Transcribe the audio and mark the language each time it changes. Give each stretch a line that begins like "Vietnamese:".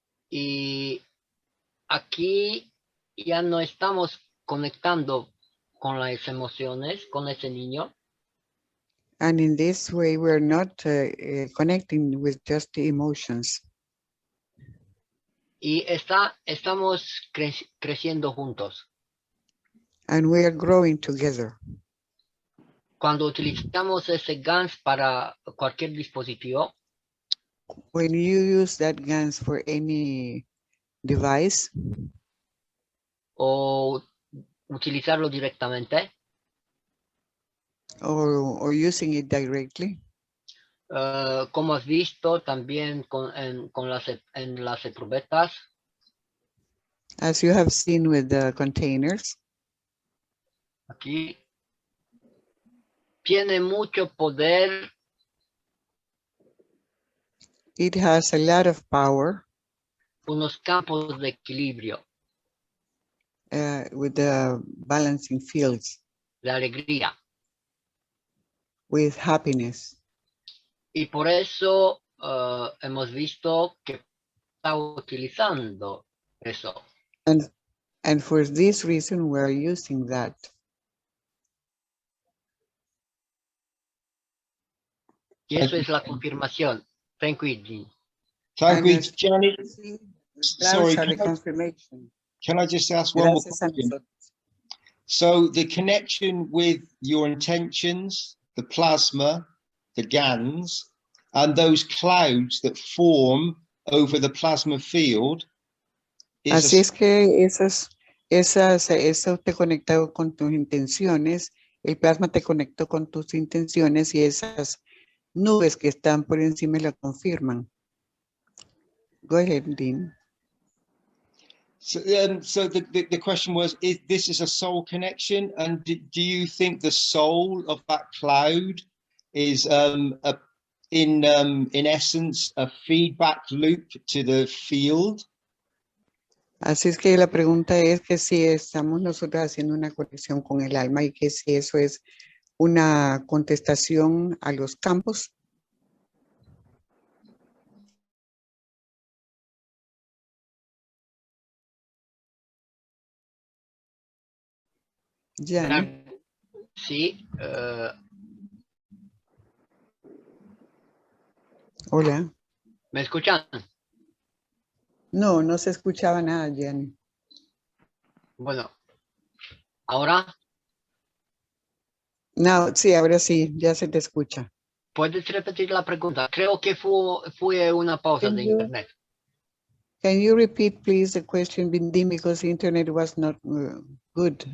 Spanish: Y aquí ya no estamos conectando con las emociones, con ese niño,
English: And in this way, we're not connecting with just the emotions.
Spanish: y estamos creciendo juntos.
English: And we are growing together.
Spanish: Cuando utilizamos ese GANS para cualquier dispositivo,
English: When you use that GANs for any device,
Spanish: o utilizarlo directamente,
English: or using it directly,
Spanish: como has visto también en las probetas,
English: as you have seen with the containers,
Spanish: aquí tiene mucho poder.
English: it has a lot of power.
Spanish: Unos campos de equilibrio.
English: With the balancing fields.
Spanish: La alegría.
English: With happiness.
Spanish: Y por eso hemos visto que está utilizando eso.
English: And for this reason, we're using that.
Spanish: Y eso es la confirmación.
English: Thank you, Jean. Thank you, Gianni. Sorry, can I just ask one more question? So the connection with your intentions, the plasma, the GANs, and those clouds that form over the plasma field.
Spanish: Así es que eso te conectado con tus intenciones, el plasma te conectó con tus intenciones y esas nubes que están por encima la confirman.
English: Go ahead, Dean. So the question was, this is a soul connection, and do you think the soul of that cloud is in essence a feedback loop to the field?
Spanish: Así es que la pregunta es que si estamos nosotros haciendo una conexión con el alma y que si eso es una contestación a los campos. Gianni. Sí. Hola. ¿Me escuchan? No, no se escuchaba nada, Gianni. Bueno, ¿ahora? No, sí, ahora sí, ya se te escucha. ¿Puedes repetir la pregunta? Creo que fue una pausa de internet.
English: Can you repeat, please, the question, Dean, because the internet was not good.